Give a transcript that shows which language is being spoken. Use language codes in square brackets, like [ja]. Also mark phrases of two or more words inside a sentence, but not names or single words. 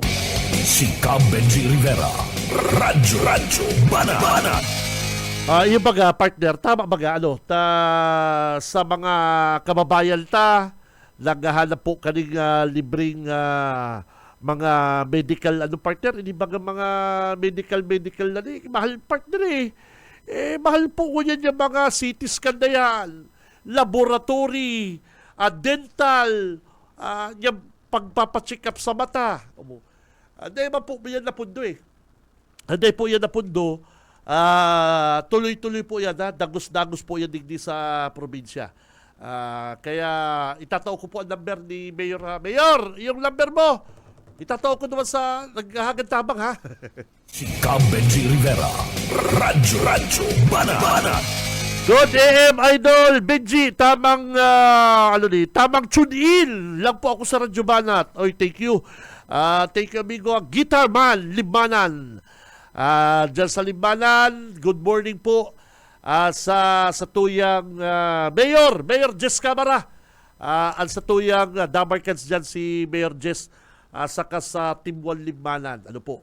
[tl] Si Benji Rivera, Radyo Banat. Yung baga, partner, tama baga, sa mga kababayan naghahanap po kaning libreng mga medical, partner, hindi baga mga medical na mahal partner mahal po ko yan yung mga CT scan na yan, laboratory, dental, yung pagpapacheck up sa mata. Hindi po yan napundo Hindi po yan napundo. Tuloy-tuloy po yan, [bik] dagos-dagos po yan digdi sa probinsya. Kaya itatao ko po ang number ni Mayor. Mayor, yung number mo, itatao ko naman sa naghahagad tabang ha. Si Benji Rivera, Radyo Banat. [en] Good AM [tl] Idol Benji, tamang [en] tune in [tl] lang po ako sa Radyo Banat. Oy, [en] thank you. Thank you amigo, Guitar Man Libanan. [bik] Diyan sa Libanan, [en] good morning [bik] po sa tuyang Mayor Jess Camara. Ang sa tuyang Damarcans dyan si Mayor Jess, saka sa Timwan Libanan. Ano po?